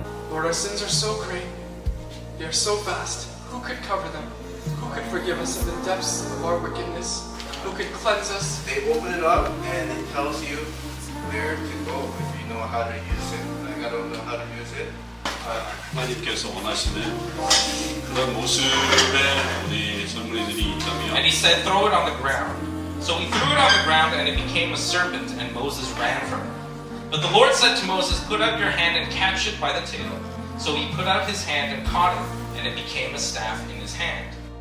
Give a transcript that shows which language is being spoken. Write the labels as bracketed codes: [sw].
[en] Lord, our sins are so great. They are so vast. Who could cover them? Who could forgive us of the depths of our wickedness? Who could cleanse us? They open it up and it tells you where to go if you know how to use it. Like I don't know how to use it. [ko] 하나님께서 원하시는 그런 모습의 우리 젊은이들이 있다면 [en] And he said, throw it on the ground. So he threw it on the ground and it became a serpent and Moses ran from it. But the Lord said to Moses, put out your hand and catch it by the tail. So he put out his hand and caught it, and it became a staff in his hand.